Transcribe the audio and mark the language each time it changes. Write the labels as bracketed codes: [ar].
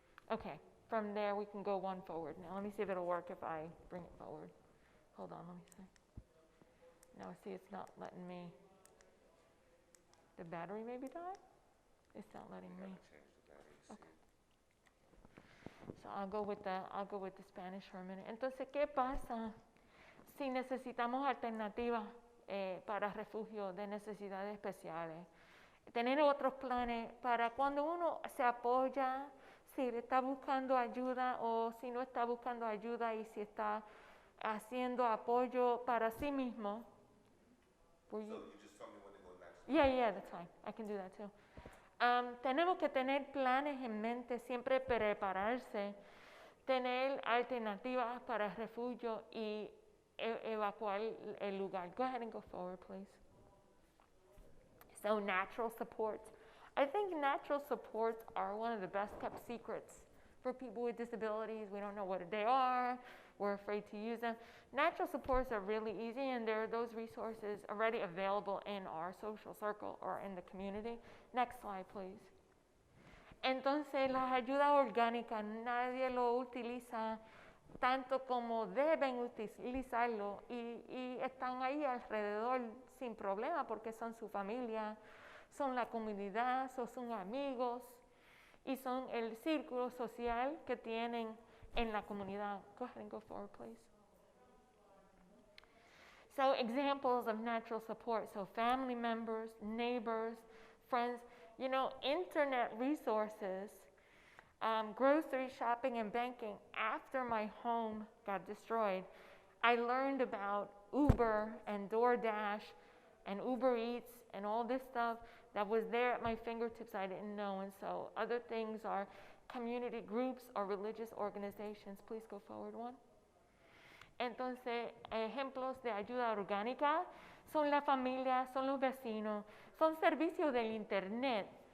[en] Okay, from there we can go one forward. Now let me see if it'll work if I bring it forward. Hold on, let me see. Now see, it's not letting me. The battery maybe died? It's not letting me. Okay. So I'll go with the Spanish for a minute. [es] Entonces, ¿qué pasa si necesitamos alternativas para refugio de necesidades especiales? Tener otros planes para cuando uno se apoya, si está buscando ayuda o si no está buscando ayuda y si está haciendo apoyo para sí mismo. [en] So you just tell me when to go next. Yeah, that's fine. I can do that too. [es] Tenemos que tener planes en mente, siempre prepararse, tener alternativas para refugio y evacuar el lugar. [en] Go ahead and go forward, please. So natural supports. I think natural supports are one of the best kept secrets for people with disabilities. We don't know what they are. We're afraid to use them. Natural supports are really easy, and there are those resources already available in our social circle or in the community. Next slide, please. [es] Entonces, las ayudas orgánicas, nadie lo utiliza tanto como deben utilizarlo y están ahí alrededor sin problema porque son su familia, son la comunidad, son amigos y son el círculo social que tienen en la comunidad. [en] Go ahead and go forward, please. So examples of natural support, so family members, neighbors, friends, you know, internet resources, grocery shopping and banking. After my home got destroyed, I learned about Uber and DoorDash and Uber Eats and all this stuff that was there at my fingertips I didn't know. And so other things are community groups or religious organizations. Please go forward one. [es] Entonces, ejemplos de ayuda orgánica son la familia, son los vecinos, son servicios del internet.